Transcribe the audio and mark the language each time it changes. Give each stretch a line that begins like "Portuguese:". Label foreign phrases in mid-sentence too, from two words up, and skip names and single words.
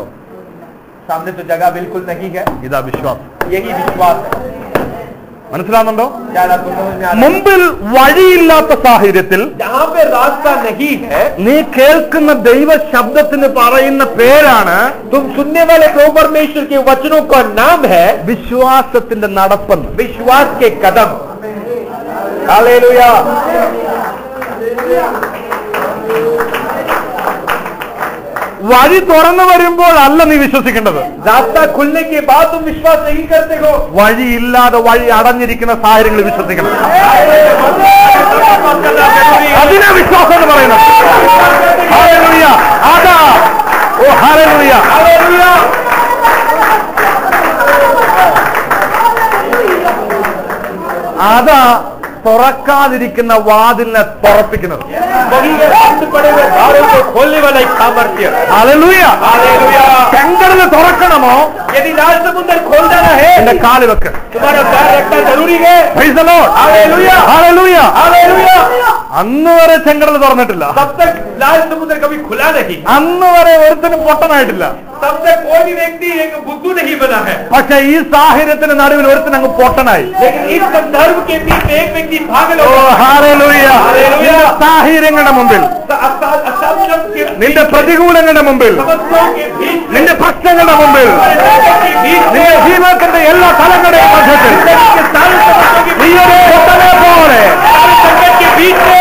Hindi: सामने तो जगह बिल्कुल नहीं है.
Malayalam: ഇതാ വിശ്വാസം.
Hindi: यही विश्वास है.
Malayalam: മനസ്സിലാവുന്നുണ്ടോ?
Hindi: क्या बात तुम समझ में आ रहा है?
Malayalam: മുമ്പിൽ വഴിയില്ലാത്ത സാഹചര്യത്തിൽ
Hindi: जहाँ पे रास्ता नहीं है,
Malayalam: നീ കേൾക്കുന്ന ദൈവ ശബ്ദത്തിന് പറയുന്ന പേരാണ്,
Hindi: तुम सुनने वाले प्रभु परमेश्वर के वचनों का नाम है
Malayalam: വിശ്വാസത്തിന്റെ നടപ്പെന്ന്.
Hindi: विश्वास के कदम. हालेलुया.
Malayalam: വഴി തുറന്നു വരുമ്പോഴല്ല നീ വിശ്വസിക്കേണ്ടത്.
Hindi: रास्ता खुलने के बाद तुम विश्वास नहीं करते हो.
Malayalam: വഴിയില്ലാതെ വഴി അടഞ്ഞിരിക്കുന്ന സാഹചര്യങ്ങളിൽ വിശ്വസിക്കണം. അതിനാ വിശ്വാസം എന്ന് പറയുന്നത്. ഹല്ലേലൂയ. അതാ ഓ ഹല്ലേലൂയ. അതാ തുറക്കാതിരിക്കുന്ന വാതിലിനെ തുറപ്പിക്കുന്നത്. ഹല്ലേലൂയ. ചെങ്കടൽ തുറക്കണമോ?
Hindi: यदि लाल समुद्र खोल जाना है,
Malayalam: എന്റെ കാല് വെക്ക്.
Hindi: तुम्हारा पैर रखना जरूरी है.
English: Praise the Lord.
Hindi: हालेलुया.
Malayalam: ഹല്ലേലൂയ.
Hindi: हालेलुया.
Malayalam: അന്ന് വരെ ചെങ്കടൽ തുറന്നിട്ടില്ല.
Hindi: तब तक लाल समुद्र कभी खुला नहीं.
Malayalam: അന്ന് വരെ ഒരുത്തനും പൊട്ടനായിട്ടില്ല.
Hindi: तब तक कोई भी व्यक्ति एक बुद्धू नहीं बना है.
Malayalam: പക്ഷെ ഈ സാഹചര്യത്തിന് നടുവിൽ ഒരുത്തൻ അങ്ങ് പൊട്ടനായി.
Hindi: लेकिन इस संदर्भ के बीच में एक व्यक्ति पागल हो गया.
Malayalam: ഹല്ലേലൂയ. ഹല്ലേലൂയ. സാഹചര്യങ്ങളുടെ മുമ്പിൽ, നിന്റെ പ്രതികൂലങ്ങളുടെ മുമ്പിൽ,
Hindi: समस्याओं के बीच,
Malayalam: നിന്റെ പ്രശ്നങ്ങളുടെ മുമ്പിൽ,
Hindi: के बीच,
Malayalam: നിന്റെ ജീവിതത്തിന്റെ എല്ലാ തലങ്ങളുടെയും മധ്യത്തിൽ നീ ഒരു പൊട്ടനെ പോലെ
Hindi: संकट के बीच में